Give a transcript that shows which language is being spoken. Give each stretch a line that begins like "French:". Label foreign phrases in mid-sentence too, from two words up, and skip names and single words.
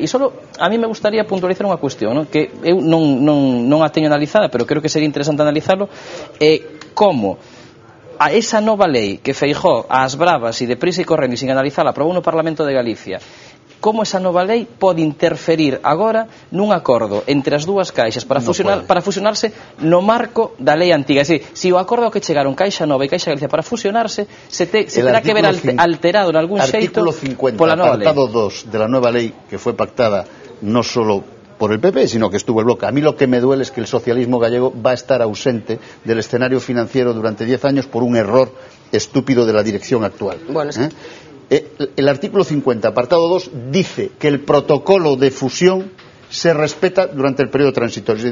Galician: E só
Spanish: a mí me gustaría
Galician: puntualizar unha cuestión, ¿no? Que eu non a teño analizada, pero creo que sería interesante analizarlo, como a esa nova lei que Feijóo ás bravas e deprisa e correndo e
Spanish: sin analizarla
Galician: aprobou no Parlamento de Galicia, como esa nova lei pode interferir agora nun acordo entre as dúas caixas para fusionarse no marco da lei antiga. É dicir, se o acordo que chegaron Caixa Nova e Caixa Galicia para fusionarse se terá que ver alterado en algún xeito pola nova lei.
Spanish: Artículo 50, apartado 2 de la nueva ley que fue pactada no solo por el PP, sino que estuvo el bloque. A mí lo que me duele es que el socialismo gallego va a estar ausente del escenario financiero durante 10 años por un error estúpido de la dirección actual. Bueno, el artículo 50, apartado 2, dice que el protocolo de fusión se respeta durante el periodo transitorio.